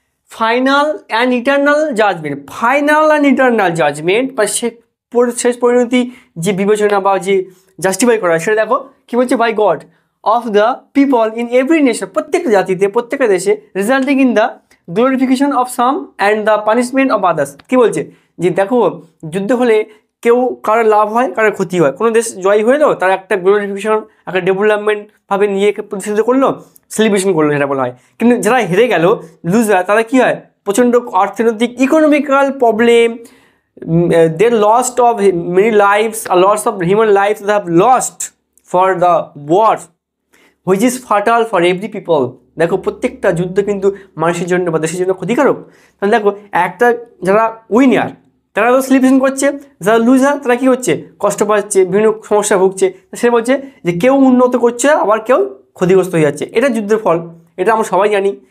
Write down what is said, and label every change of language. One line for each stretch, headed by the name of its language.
English: final and eternal judgment, final and eternal judgment
Bangla: বা শেষ পরিণতি যে বিবেচনা বা যে জাস্টিফাই করা হয়, সেটা দেখো কী বলছে,
English: by God of the people in every nation,
Bangla: প্রত্যেকটা জাতিতে, প্রত্যেকটা দেশে,
English: Resulting in the glorification of some and the punishment of others.
Bangla: কী বলছে? যে দেখো যুদ্ধ হলে কেউ কারোর লাভ হয়, কারোর ক্ষতি হয়। কোনো দেশ জয় হলো, তারা একটা গ্লোরিফিকেশন, একটা ডেভেলপমেন্ট ভাবে নিজেকে প্রতিষ্ঠিত করলো, সেলিব্রেশন করলো, সেটা বলা হয়। কিন্তু যারা হেরে গেল, লুজার, তারা কী হয়, প্রচণ্ড অর্থনৈতিক economical problem,
English: they lost of many lives, a lots of human lives they have lost for the war which is fatal for every people।
Bangla: দেখো প্রত্যেকটা যুদ্ধ কিন্তু মানুষের জন্য বা দেশের জন্য ক্ষতিকারক। তাহলে দেখো একটা যারা উইনার তারা তো সেলিব্রেশন করছে, যারা লুজার তারা কী হচ্ছে, কষ্ট পাচ্ছে, বিভিন্ন সমস্যা ভুগছে। সে বলছে যে কেউ উন্নত করছে, আবার কেউ ক্ষতিগ্রস্ত হয়ে যাচ্ছে, এটা যুদ্ধের ফল, এটা আমরা সবাই জানি।